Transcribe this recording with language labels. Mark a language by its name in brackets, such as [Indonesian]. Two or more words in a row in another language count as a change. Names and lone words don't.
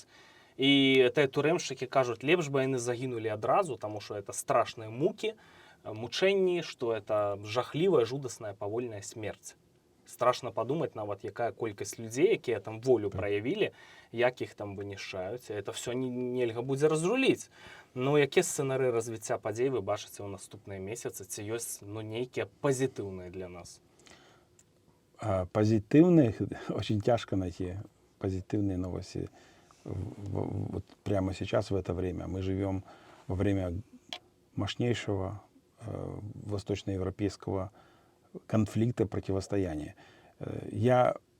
[Belarusian] І тыя турэмшчыкі кажуць, лепш бы яны загінулі адразу, таму што это страшныя мукі, мучэнні, што это жахлівая, жудасная, павольная смерць. Страшна падумаць нават, якая колькасць людзей, якія там волю праявілі, як іх там вынішчаюць. Это все нельга будзе разруліць. Ну, якія сцэнары развіцця падзей вы бачыце ў наступныя месяцы? Ці ёсць нейкія пазітыўныя для нас? [Russian] Позитивных, очень тяжко найти позитивные новости вот прямо сейчас, в это время. Мы живем во время мощнейшего восточноевропейского конфликта, противостояния.